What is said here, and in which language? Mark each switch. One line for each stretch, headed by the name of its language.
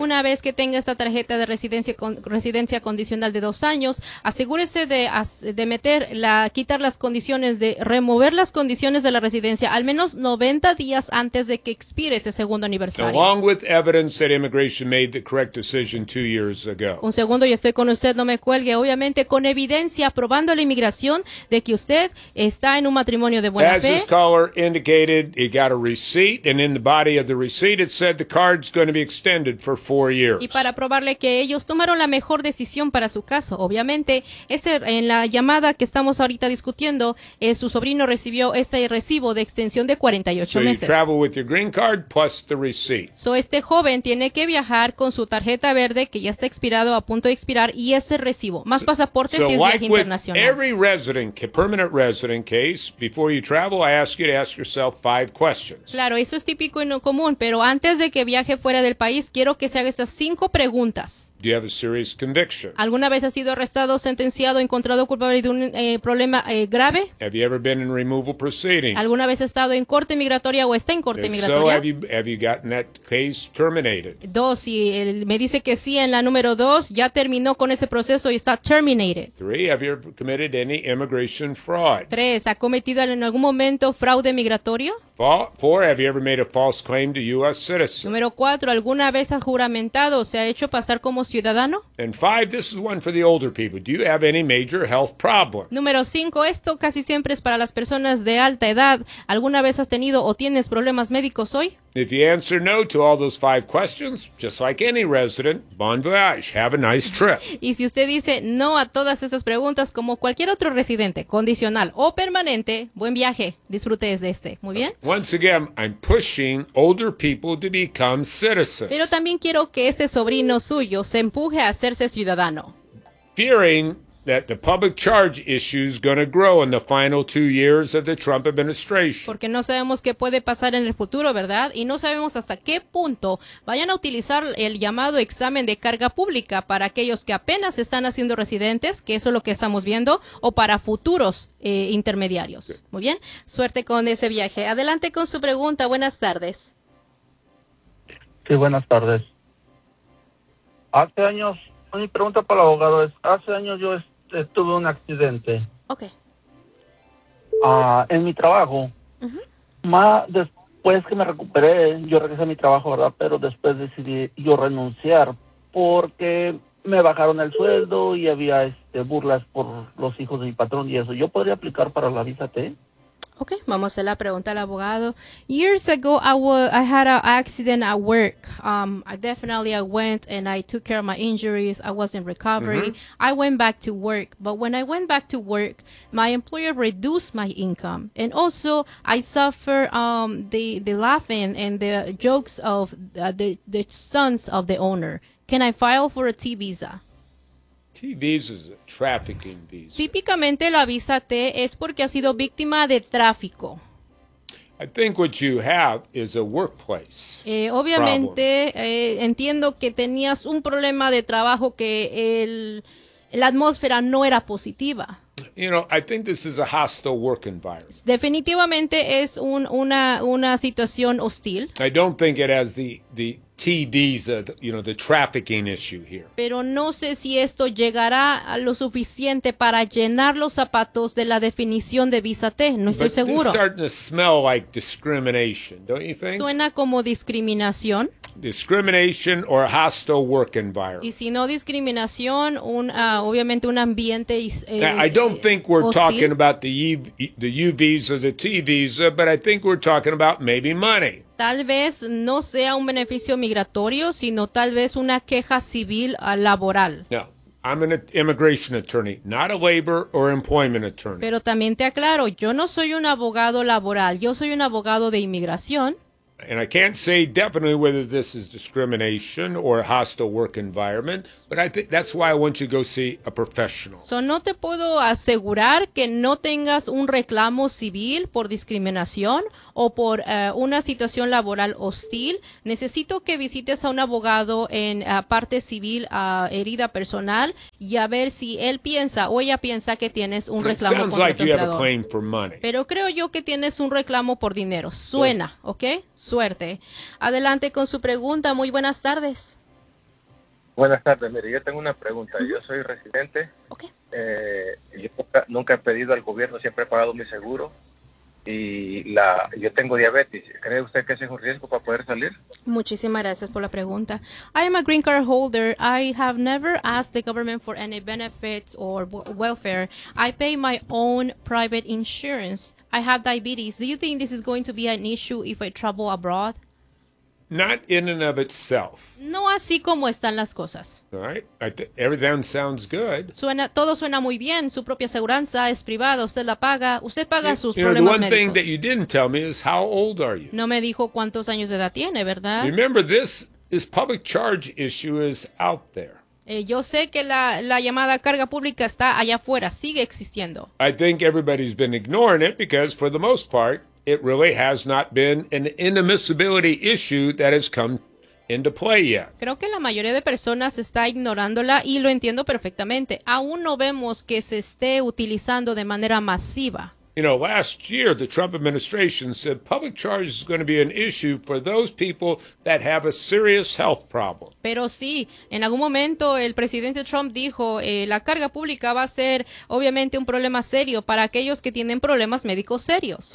Spanish: Una vez que tenga esta tarjeta de residencia condicional de 2 años, asegúrese de meter la quitar las condiciones de remover las condiciones de la residencia al menos 90 días antes de que expire ese segundo aniversario.
English: Along with evidence that immigration made the correct decision 2 years ago.
Spanish: Un segundo, y estoy con usted, no me cuelgue. Obviamente con evidencia probando la inmigración de que usted está en un matrimonio de buena fe.
English: As this caller indicated, he got a receipt, and in the body of the receipt it said the card's going to be extended for 4 years.
Spanish: Y para probarle que ellos tomaron la mejor decisión para su caso, obviamente, en la llamada que estamos ahorita discutiendo, su sobrino recibió este recibo de extensión de 48 meses.
English: So you travel with your green card plus the receipt.
Spanish: So este joven tiene que viajar con su tarjeta verde que ya está expirado, a punto de expirar, y ese recibo, más pasaporte si es viaje internacional.
English: So like with every resident, permanent resident case, before you travel, I ask you to ask yourself 5 questions.
Spanish: Claro, eso es típico y no común, pero antes de que viaje fuera del país, quiero que se haga estas 5 preguntas.
English: Do you have a serious conviction?
Spanish: ¿Alguna vez has sido arrestado, sentenciado, encontrado culpable de un problema grave?
English: Have you ever been in removal proceeding?
Spanish: ¿Alguna vez has estado en corte migratoria o está en corte migratoria?
English: So have you gotten that case terminated?
Spanish: 2, si me dice que sí en la número 2, ya terminó con ese proceso y está terminated.
English: 3, have you ever committed any immigration fraud?
Spanish: 3, ¿ha cometido en algún momento fraude migratorio?
English: 4, have you ever made a false claim to U.S. citizen?
Spanish: Número 4, ¿alguna vez has juramentado o se ha hecho pasar como ciudadano?
English: And 5, this is one for the older people. Do you have any major health problem?
Spanish: Número 5, esto casi siempre es para las personas de alta edad. ¿Alguna vez has tenido o tienes problemas médicos hoy?
English: If you answer no to all those 5 questions, just like any resident,
French: bon voyage,
English: have a nice trip.
Spanish: Y si usted dice no a todas esas preguntas, como cualquier otro residente, condicional o permanente, buen viaje, disfrute de este, ¿muy bien?
English: Once again, I'm pushing older people to become citizens.
Spanish: Pero también quiero que este sobrino suyo se empuje a hacerse ciudadano.
English: Fearing that the public charge issue is going to grow in the final 2 years of the Trump administration.
Spanish: Porque no sabemos qué puede pasar en el futuro, ¿verdad? Y no sabemos hasta qué punto vayan a utilizar el llamado examen de carga pública para aquellos que apenas están haciendo residentes, que eso es lo que estamos viendo, o para futuros intermediarios. Okay. Muy bien. Suerte con ese viaje. Adelante con su pregunta. Buenas tardes. Sí, buenas tardes. Hace años... Mi pregunta para el abogado es, hace años yo tuve un accidente. Okay. En mi trabajo. Uh-huh. Después que me recuperé, yo regresé a mi trabajo, ¿verdad? Pero después decidí yo renunciar porque me bajaron el sueldo y había burlas por los hijos de mi patrón y eso. ¿Yo podría aplicar para la visa T? Okay, vamos a hacer la pregunta al abogado.
English: Years ago, I had an accident at work. I went and I took care of my injuries. I was in recovery. Mm-hmm. I went back to work. But when I went back to work, my employer reduced my income. And also, I suffered the laughing and the jokes of the sons of the owner. Can I file for a T visa? T visa is a trafficking visa.
Spanish: Típicamente la visa T es porque ha sido víctima de tráfico.
English: I think what you have is a workplace.
Spanish: Obviamente entiendo que tenías un problema de trabajo que la atmósfera no era positiva.
English: You know, I think this is a hostile work environment.
Spanish: Definitivamente es una situación hostil.
English: I don't think it has the T visa, you know, the trafficking issue here.
Spanish: Pero no sé si esto llegará a lo suficiente para llenar los zapatos de la definición de visa T. No estoy
English: But
Spanish: seguro.
English: This is starting to smell like discrimination, don't you think?
Spanish: Suena como discriminación.
English: Discrimination or a hostile work environment.
Spanish: Y si no discriminación, obviamente un ambiente
English: I don't think we're
Spanish: hostil.
English: Talking about the U visa, the T visa, but I think we're talking about maybe money.
Spanish: Tal vez no sea un beneficio migratorio, sino tal vez una queja civil laboral.
English: No, I'm an immigration attorney, not a labor or employment attorney.
Spanish: Pero también te aclaro, yo no soy un abogado laboral, yo soy un abogado de inmigración.
English: And I can't say definitely whether this is discrimination or a hostile work environment, but I think that's why I want you to go see a professional.
Spanish: So no te puedo asegurar que no tengas un reclamo civil por discriminación o por una situación laboral hostil. Necesito que visites a un abogado en parte civil a herida personal y a ver si él piensa o ella piensa que tienes un reclamo por dinero.
English: Like you have a claim for money.
Spanish: Pero creo yo que tienes un reclamo por dinero. Suena, ¿ok? Suerte. Adelante con su pregunta. Muy buenas tardes. Buenas tardes. Mire, yo tengo una pregunta. Yo soy residente. Okay. Yo nunca he pedido al gobierno, siempre he pagado mi seguro. Y yo tengo diabetes. ¿Cree usted que ese es un riesgo para poder salir? Muchísimas gracias por la pregunta.
English: I am a green card holder. I have never asked the government for any benefits or welfare. I pay my own private insurance. I have diabetes. Do you think this is going to be an issue if I travel abroad? Not in and of itself.
Spanish: No así como están las cosas.
English: All right. Everything sounds good.
Spanish: Todo suena muy bien. Su propia aseguranza es privada. Usted la paga. Usted paga sus problemas médicos.
English: The one thing that you didn't tell me is how old are you?
Spanish: No me dijo cuántos años de edad tiene, ¿verdad?
English: Remember, this public charge issue is out there.
Spanish: Yo sé que la llamada carga pública está allá afuera, sigue existiendo.
English: I think everybody's been ignoring it because, for the most part, it really has not been an inadmissibility issue that has come into play yet.
Spanish: Creo que la mayoría de personas está ignorándola y lo entiendo perfectamente. Aún no vemos que se esté utilizando de manera masiva.
English: You know, last year, the Trump administration said public charge is going to be an issue for those people that have a serious health problem.
Spanish: Pero sí, en algún momento el presidente Trump dijo la carga pública va a ser obviamente un problema serio para aquellos que tienen problemas médicos serios.